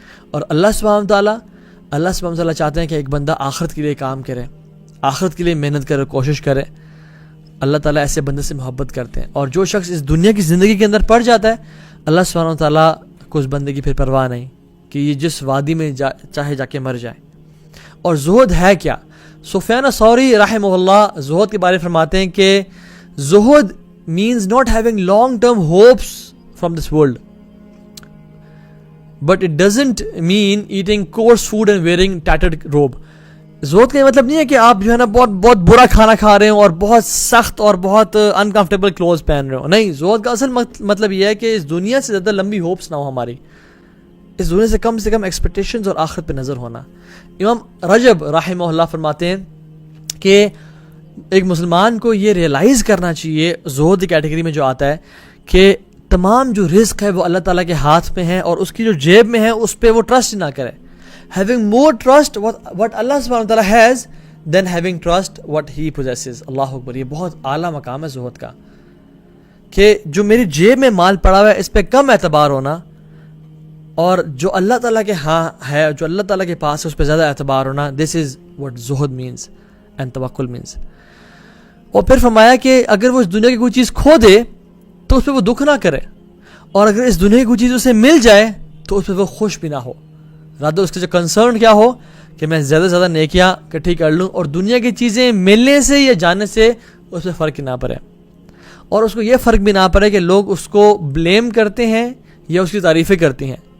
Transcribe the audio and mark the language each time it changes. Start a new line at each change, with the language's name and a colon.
Urdu: اور اللہ سبحانہ تعالیٰ چاہتے ہیں کہ ایک بندہ آخرت کے لیے کام کرے, آخرت کے لیے محنت کرے, کوشش کرے. اللہ تعالیٰ ایسے بندے سے محبت کرتے ہیں. اور جو شخص اس دنیا کی زندگی کے اندر پڑ جاتا ہے, اللہ سبحانہ تعالیٰ کو اس بندے کی پھر پرواہ نہیں کہ یہ جس وادی میں چاہے جا کے مر جائے. اور زہد ہے کیا؟ سفیان ثوری رحمہ اللہ زہد کے بارے میں فرماتے ہیں کہ
English: زہد means not having long term hopes from this world, but it doesn't mean eating coarse food and wearing tattered robe.
Urdu: زہد کا یہ مطلب نہیں ہے کہ آپ جو ہے نا بہت برا کھانا کھا رہے ہو اور بہت سخت اور بہت انکمفرٹیبل کلوز پہن رہے ہو. نہیں, زہد کا اصل مطلب یہ ہے کہ اس دنیا سے زیادہ لمبی ہوپس نہ ہو ہماری, اس دنیا سے کم ایکسپیکٹیشنز اور آخرت پہ نظر ہونا. امام رجب رحمہ اللہ فرماتے ہیں کہ ایک مسلمان کو یہ ریئلائز کرنا چاہیے زہد کی کیٹیگری میں جو آتا ہے کہ تمام جو رزق ہے وہ اللہ تعالیٰ کے ہاتھ میں ہے اور اس کی جو جیب میں ہے اس پہ وہ ٹرسٹ نہ کرے.
English: Having more trust what Allah subhanahu wa ta'ala has than having trust what he possesses.
Urdu: اللہ اکبر. یہ بہت اعلیٰ مقام ہے زہد کا کہ جو میری جیب میں مال پڑا ہوا ہے اس پہ کم اعتبار ہونا اور جو اللہ تعالیٰ کے ہاں ہے جو اللہ تعالیٰ کے پاس ہے اس پہ زیادہ اعتبار ہونا.
English: This is what زہد means and توکل means.
Urdu: اور پھر فرمایا کہ اگر وہ اس دنیا کی کوئی چیز کھو دے تو اس پہ وہ دکھ نہ کرے اور اگر اس دنیا کی کوئی چیز اسے مل جائے تو اس پہ وہ خوش بھی نہ ہو. رادہ اس کا جو کنسرن کیا ہو کہ میں زیادہ سے زیادہ نیکیاں اکٹھی کر لوں اور دنیا کی چیزیں ملنے سے یا جانے سے اس پہ فرق نہ پڑے اور اس کو یہ فرق بھی نہ پڑے کہ لوگ اس کو بلیم کرتے ہیں یا اس کی تعریفیں کرتی ہیں.